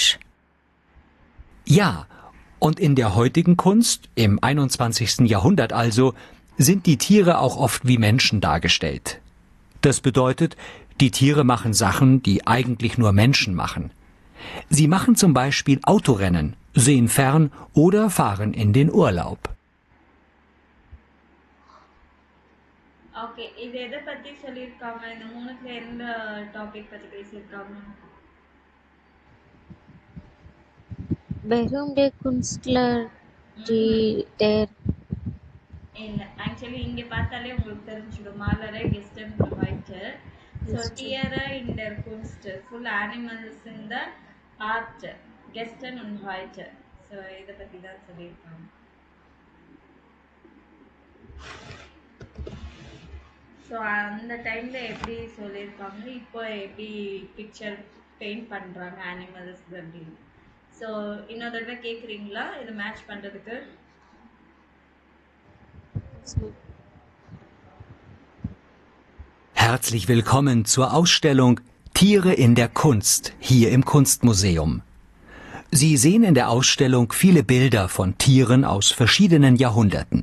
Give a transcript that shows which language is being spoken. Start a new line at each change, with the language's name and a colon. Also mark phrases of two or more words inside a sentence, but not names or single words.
German: Ja, und in der heutigen Kunst, im 21. Jahrhundert also, sind die Tiere auch oft wie Menschen dargestellt. Das bedeutet, die Tiere machen Sachen, die eigentlich nur Menschen machen. Sie machen zum Beispiel Autorennen, sehen fern oder fahren in den Urlaub.
Tamil: ஓகே, இது எதை பற்றி சொல்லியிருக்காங்க? இந்த மூணுத்துல எந்த டாபிக் பற்றி பேசியிருக்காங்க?
German: Berühmte Künstler, die der
Tamil: இல்லை, ஆக்சுவலி இங்கே பார்த்தாலே உங்களுக்கு தெரிஞ்சிடும்.
German: Malerei gestern heute.
Tamil: ஸோ
German: Tiere in der Kunst,
English: full animals in the art,
German: gestern und heute.
Tamil: ஸோ இதை பற்றி தான் சொல்லியிருக்காங்க. ஸோ அந்த டைமில் எப்படி சொல்லியிருக்காங்க, இப்போ எப்படி
English: picture paint
Tamil: பண்ணுறாங்க அனிமல்ஸ் அப்படின்னு. ஸோ இன்னொரு தடவை கேட்குறீங்களா இதை மேட்ச் பண்ணுறதுக்கு?
German: Herzlich willkommen zur Ausstellung Tiere in der Kunst hier im Kunstmuseum. Sie sehen in der Ausstellung viele Bilder von Tieren aus verschiedenen Jahrhunderten.